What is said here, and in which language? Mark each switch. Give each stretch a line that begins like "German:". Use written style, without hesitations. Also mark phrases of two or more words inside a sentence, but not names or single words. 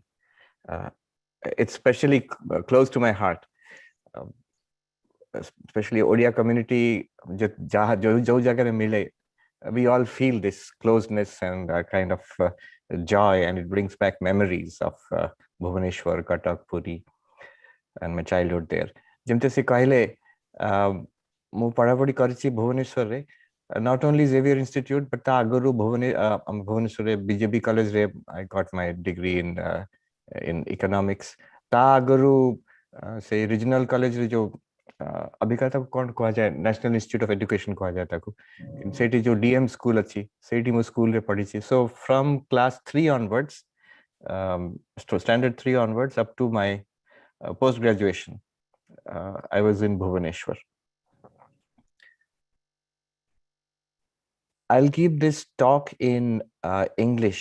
English: It's especially close to my heart, especially Odia community,
Hindi: जो जगह में मिले,
English: we all feel this closeness and kind of joy, and it brings back memories of Bhubaneswar, Cuttack, Puri and my childhood there.
Odia: ଯେମିତି ସେ କହିଲେ ମୁଁ ପଢାପଢି କରିଛି ଭୁବନେଶ୍ୱରରେ,
English: not only Xavier Institute but
Odia: ତା ଆଗରୁ ଭୁବନେଶ୍ୱରରେ BJP କଲେଜରେ
English: I got my degree in economics.
Odia: ତା ଆଗରୁ ସେ ରିଜନାଲ କଲେଜରେ ଯୋଉ ଅବିକା ତାକୁ କଣ କୁହାଯାଏ, ନ୍ୟାସନାଲ ଇନଷ୍ଟିଚ୍ୟୁଟ୍ ଅଫ୍ ଏଡୁକେସନ କୁହାଯାଏ ତାକୁ, ସେଇଠି ଯୋଉ ଡିଏମ ସ୍କୁଲ ଅଛି ସେଇଠି ମୁଁ ସ୍କୁଲରେ ପଢିଛି.
English: So from class 3 onwards, standard 3 onwards up to my post graduation, I was in Bhubaneswar. I'll keep this talk in English.